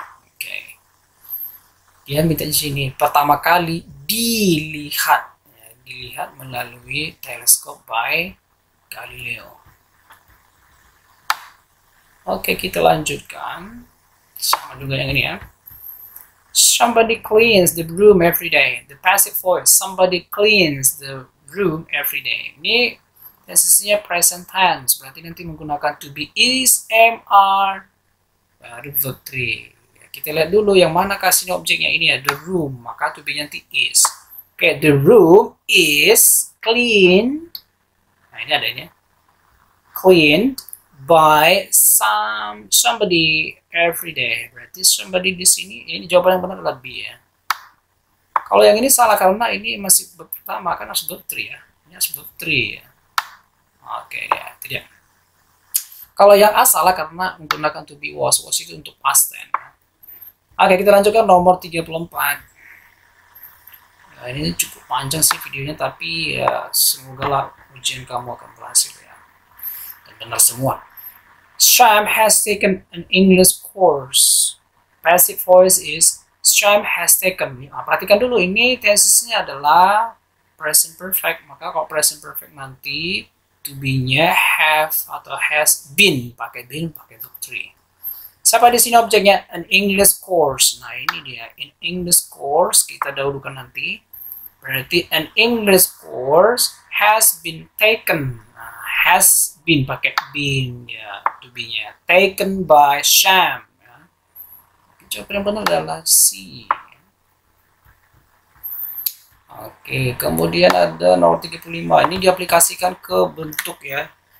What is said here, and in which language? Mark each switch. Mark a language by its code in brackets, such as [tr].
[id] Oke, dia minta di sini pertama kali dilihat melalui teleskop by Galileo. Oke, kita lanjutkan sama juga yang ini ya. [en] Somebody cleans the room every day. The passive voice, somebody cleans the room every day. [id] Ini tensesnya present tense, berarti nanti menggunakan to be, is, am, are, baru verb 3. kita lihat dulu yang mana kasih objeknya ini ya, the room, maka to be nanti is. [en] Oke, the room is cleaned. [id] Nah, ini adanya. [en] Cleaned by somebody every day. [id] Berarti somebody di sini, ini jawaban yang benar adalah B ya. Kalau yang ini salah karena ini masih verb pertama, kan harus verb 3 ya. Ini harus verb 3 ya. Oke ya, itu dia. Kalau yang A salah karena menggunakan to be was itu untuk past tense. Oke, kita lanjutkan nomor 34. Nah, ini cukup panjang sih videonya, tapi ya semoga lah ujian kamu akan berhasil ya. Dan benar semua. [en] Sham has taken an English course. Passive voice is Sham has taken. [id] Nah, perhatikan dulu, ini tensesnya adalah present perfect. Maka kalau present perfect nanti to be-nya have atau has been, pakai been, pakai verb 3. Siapa di sini objeknya? An English course. Nah, ini dia. [en] In English course, [id] kita dahulukan nanti. [en] Berarti an English course has been taken. [id] Nah, has been, pakai been ya, to be-nya. [en] Taken by Sham. [id] Jawaban yang benar adalah C. Oke, kemudian ada nomor 35. Ini diaplikasikan ke bentuk ya.